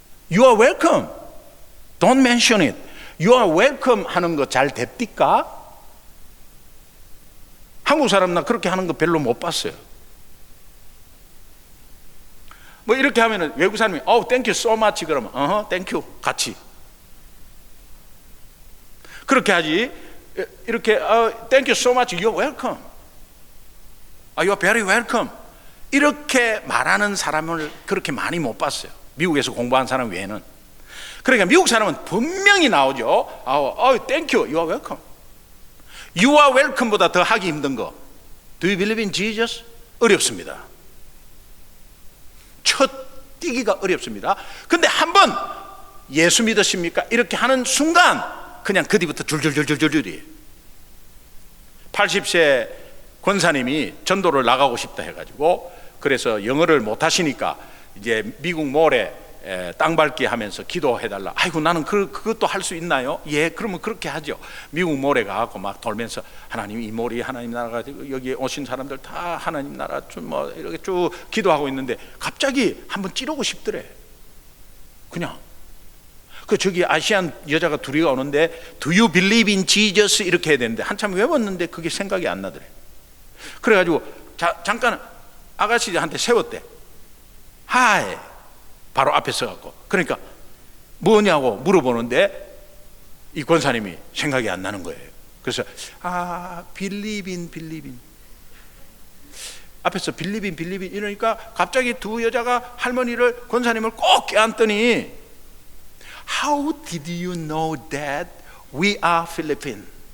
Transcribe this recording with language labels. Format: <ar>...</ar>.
<en>You are welcome. Don't mention it. You are welcome</en> <ko>하는 거 잘 됩니까? 한국 사람 나 그렇게 하는 거 별로 못 봤어요. 뭐 이렇게 하면은 외국 사람이</ko> <en>thank you so much</en> <ko>그러면 thank you 같이 그렇게 하지. 이렇게</ko> <en>thank you so much, you're welcome, you're very welcome</en> <ko>이렇게 말하는 사람을 그렇게 많이 못 봤어요. 미국에서 공부한 사람 외에는. 그러니까 미국 사람은 분명히 나오죠.</ko> <en>thank you, you're welcome. You are welcome보다</en> <ko>더 하기 힘든 거,</ko> <en>Do you believe in Jesus?</en> <ko>어렵습니다. 첫 뛰기가 어렵습니다. 근데 한번 예수 믿으십니까? 이렇게 하는 순간 그냥 그 뒤부터 줄줄줄줄줄줄이. 80세 권사님이 전도를 나가고 싶다 해가지고, 그래서 영어를 못 하시니까 이제 미국 몰에 땅 밟기 하면서 기도해달라. 아이고 나는 그것도 할 수 있나요? 예, 그러면 그렇게 하죠. 미국 몰에 가고 막 돌면서 하나님 이 몰이 하나님 나라가 여기 오신 사람들 다 하나님 나라 뭐 이렇게 쭉 기도하고 있는데 갑자기 한번 찌르고 싶더래. 그냥 저기 아시안 여자가 둘이 오는데</ko> <en>Do you believe in Jesus?</en> <ko>이렇게 해야 되는데 한참 외웠는데 그게 생각이 안 나더래. 그래가지고 잠깐 아가씨한테 세웠대. 하이. 바로 앞에 서갖고. 그러니까 뭐냐고 물어보는데 이 권사님이 생각이 안 나는 거예요.</ko> <en>그래서 believe in 앞에서 believe in</en> <ko>이러니까 갑자기 두 여자가 할머니를, 권사님을 꼭 껴안더니</ko> <en>How did you know that we are Philippine?</en>